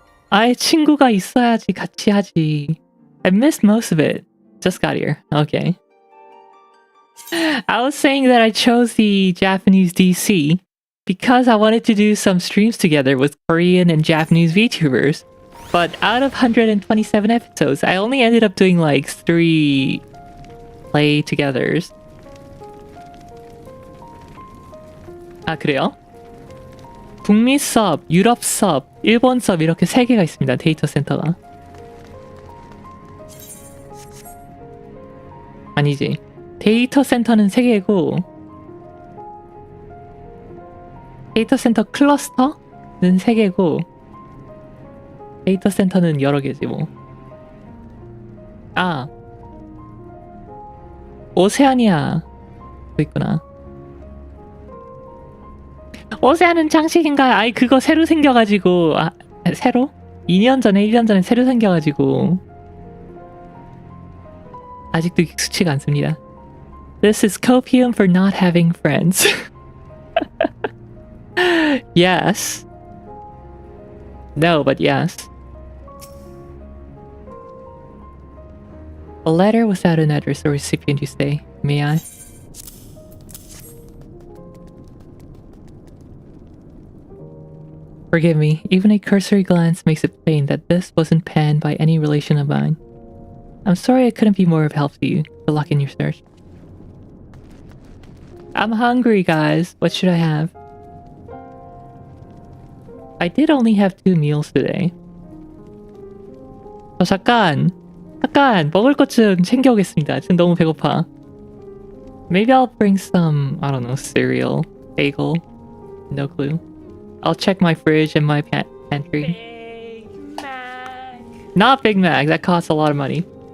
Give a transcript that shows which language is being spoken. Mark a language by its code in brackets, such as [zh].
[ko] 아예 친구가 있어야지 같이 하지. [en] I missed most of it. Just got here. Okay. I was saying that I chose the Japanese DC because I wanted to do some streams together with Korean and Japanese VTubers. But out of 127 episodes, I only ended up doing like 3 play-togethers. [ko] 아, 그래요? 북미 섭, 유럽 섭, 일본 섭 이렇게 3개가 있습니다. 데이터 센터가. 아니지. 데이터 센터는 3개고 데이터 센터 클러스터는 3개고 데이터 센터는 여러 개지 뭐. 아. 오세아니아도 있구나. 오세아는 장식인가요? 아이 그거 새로 생겨가지고 새로? 2년 전에 1년 전에 새로 생겨가지고 아직도 익숙치가 않습니다. [en] This is copium for not having friends. Yes. No, but yes. A letter without an address or recipient, you say. May I? Forgive me, even a cursory glance makes it plain that this wasn't penned by any relation of mine. I'm sorry I couldn't be more of help to you. Good luck in your search. I'm hungry, guys. What should I have? I did only have 2 meals today. [ko] 잠깐 먹을 것 좀 챙겨오겠습니다. 지금 너무 배고파. [en] Maybe I'll bring some, I don't know, cereal, bagel, no clue. I'll check my fridge and my pantry. Big Mac. Not Big Mac, that costs a lot of money.